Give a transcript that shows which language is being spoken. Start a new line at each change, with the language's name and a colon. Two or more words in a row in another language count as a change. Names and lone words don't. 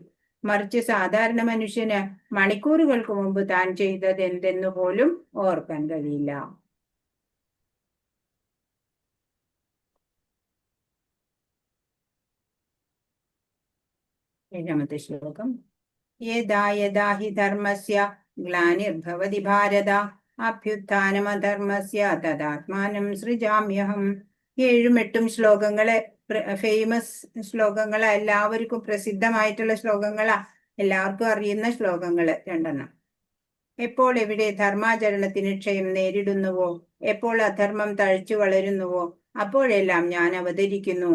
Malayalam: മറിച്ച് സാധാരണ മനുഷ്യന് മണിക്കൂറുകൾക്ക് മുമ്പ് താൻ ചെയ്തത് എന്തെന്നു പോലും ഓർക്കാൻ കഴിയില്ല. 7-ാമത്തെ ശ്ലോകം.
Sanskrit: യഥാ യഥാ ഹി ധർമ്മസ്യ ഗ്ലാനിർഭവതി ഭാരത അഭ്യുത്ഥാനമധർമ്മസ്യ തദാത്മാനം സൃജാമ്യഹം.
Malayalam: 7ഉം 8ഉം ശ്ലോകങ്ങള് ഫേമസ് ശ്ലോകങ്ങളാ, എല്ലാവർക്കും പ്രസിദ്ധമായിട്ടുള്ള ശ്ലോകങ്ങളാ, എല്ലാവർക്കും അറിയുന്ന ശ്ലോകങ്ങള് 2 എപ്പോൾ എവിടെ ധർമാചരണത്തിന് ക്ഷയം നേരിടുന്നുവോ, എപ്പോൾ അധർമ്മം തഴച്ചു വളരുന്നുവോ, അപ്പോഴെല്ലാം ഞാൻ അവതരിക്കുന്നു.